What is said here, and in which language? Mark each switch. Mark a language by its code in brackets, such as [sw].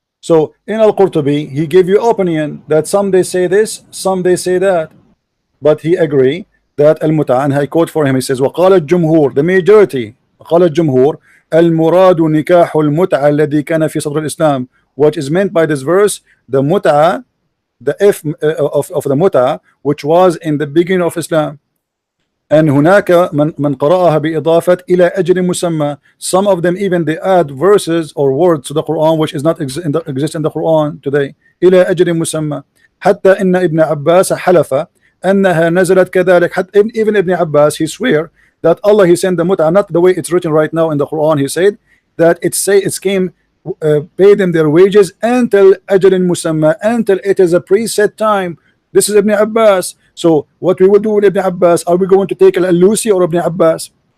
[en] So in Al-Qurtubi, he gave you opinion that some they say this, some they say that, but he agree that Al-Mut'ah, and I quote for him, he says, [ar] وقال الجمهور, [en] the majority, [ar] قال الجمهور المراد نكاح المتعة الذي كان في صدر الإسلام. [en] What is meant by this verse, the Mut'ah, the F of the Mut'ah, which was in the beginning of Islam. And [ar] هناك من قرأها بإضافة إلى أجل مسمى. Some of them even they add verses or words to the Quran which is not exist in the Quran today. إلى أجل مسمى. حتى إن ابن عباس حلف أنها نزلت كذلك. [en] Even Ibn Abbas, he swear that Allah, he sent the Mut'ah not the way it's written right now in the Quran. He said that it came pay them their wages until [ar] أجل مسمى, [en] until it is a preset time. This is Ibn Abbas. So what we will do with Ibn Abbas, are we going to take Al-Alusi or Ibn Abbas?